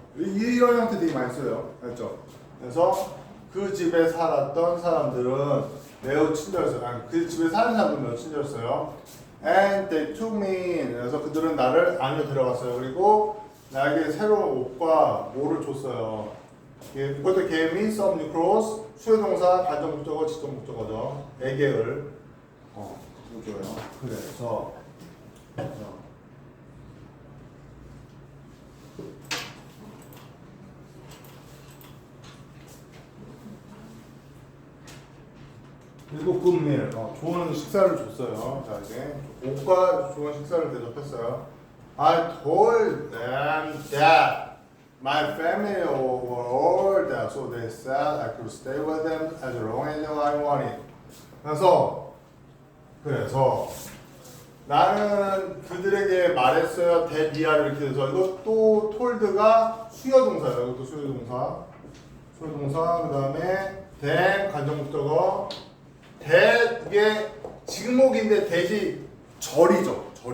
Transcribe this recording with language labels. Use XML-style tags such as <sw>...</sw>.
<ko>이런 형태 되게 많이 써요. 알죠? 그래서 그 집에 살았던 사람들은 매우 친절했어요. 아니, 그 집에 사는 사람들은 매우 친절했어요.</ko> <en>And they took me.</en> <ko>그래서 그들은 나를 안으로 데려갔어요. 그리고 나에게 새로운 옷과 뭐를 줬어요.</ko> <en>이것도 gave me some new clothes.</en> <ko>수요동사, 간접목적어, 직접목적어죠. 에게를 줘요. 그래서 그리고 굿밀, 좋은 식사를 줬어요. 자 이제 옷과 좋은 식사를 대접했어요.</ko> <en>I told them that my family were all there, so they said I could stay with them as long as I wanted.</en> <ko>그래서 나는 그들에게 말했어요. 대비아를 이렇게 해서 이것도 told가 수요동사예요. 이것도 수요동사. 그 다음에 then 간접목적어. 이게 직목인데 대시 절이죠.</ko>